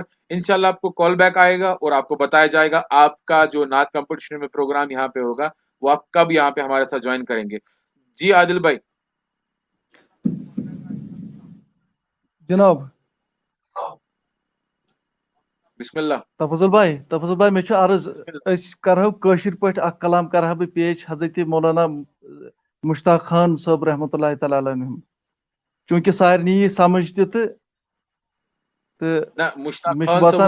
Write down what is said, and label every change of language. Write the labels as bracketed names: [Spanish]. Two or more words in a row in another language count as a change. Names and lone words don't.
[Arabic] انشاءاللہ [Urdu] آپ کو کال بیک آئے گا اور آپ کو بتایا جائے گا آپ کا جو نعت کمپٹیشن میں پروگرام یہاں پہ ہوگا وہ آپ کب یہاں پہ ہمارے ساتھ جوائن کریں گے. جی عادل بھائی. جناب [Arabic] بسم اللہ. [Kashmiri] تفضل بھائی میں عرض اس کرو کاشر پٲٹھۍ اکھ کلام کرہا بہٕ پیش حضرت مولانا مشتاق خان صٲب [Arabic] رحمۃ اللہ تعالی علیہ [Kashmiri] چونکہ سارنٕے یی سمجھ تہِ تہٕ نہ مشتاق مےٚ چھُ خان باسان